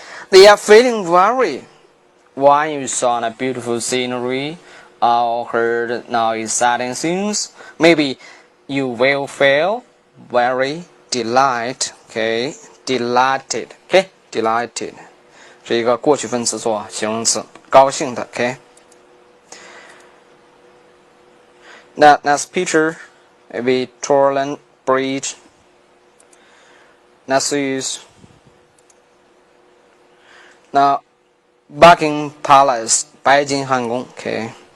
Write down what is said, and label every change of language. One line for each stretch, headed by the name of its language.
English: They are feeling very. When you saw a beautiful scenery or heard now exciting things, maybe you will feel very delighted. Okay, delighted. Okay, delighted.
Chinese: 是一个过去分词做形容词，高兴的。
English: Okay. Now next picture, maybe Torrent Bridge. Next is now. Buckingham Palace, 白金汉宫 okay.